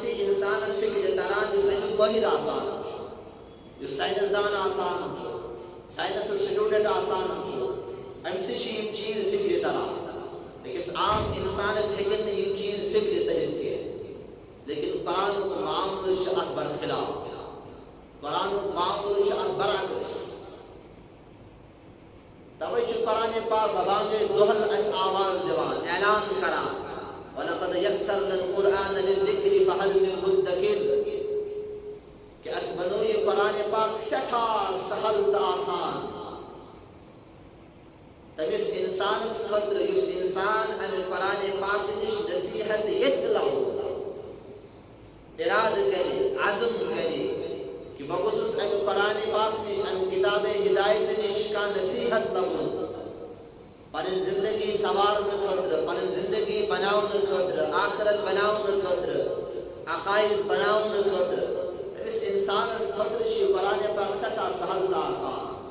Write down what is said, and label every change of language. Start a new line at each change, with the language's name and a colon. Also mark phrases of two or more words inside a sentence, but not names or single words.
Kashmiri: سۭتۍ اِنسانس فکر تران یُس امیُک مٲہِر آسان چھُ یُس ساینس دان آسان چھُ ساینسُک سٹوڈنٹ آسان چھُ امہِ سۭتۍ چھِ یم چیٖز فکر تران أکِس عام انسانس ہیٚکن نہٕ یم چیٖز فکر تٔرِتھ کینٛہہ لیکن قرآنُک معاملہٕ چھُ اتھ برخلاف قرآنُک معاملہٕ چھُ اتھ برعکس توے چھُ قرآن پاک ببانگے دۄہل اسہِ آواز دِوان اعلان کران
Arabic: وَلَقَدْ يَسَّرْنَا الْقُرْآنَ لِلذِّكْرِ فَهَلْ مِن مُدَّكِرٍ
Kashmiri: کہ اس بنو یہ قرآن پاک سٹھا سہل تہٕ آسان تٔمِس انسانس خٲطرٕ یُس انسان امہِ قرآن پاک نِش نصیحت یژھِ لَوُن اِرادٕ کرِ عزم کرِ کہ بہٕ گوٚژھُس امہِ قرآن پاک نِش امہِ کِتابِ ہدایت نِش کانٛہہ نصیحت لَوُن پنٕنۍ زندگی سنوارنہٕ خٲطرٕ پنٕنۍ زندگی بناونہٕ خٲطرٕ آخرت بناونہٕ خٲطرٕ عقاید بناونہٕ خٲطرٕ أمِس انسانس خٲطرٕ چھُ یہِ قرآن پاک سٮ۪ٹھاہ سہل تہٕ آسان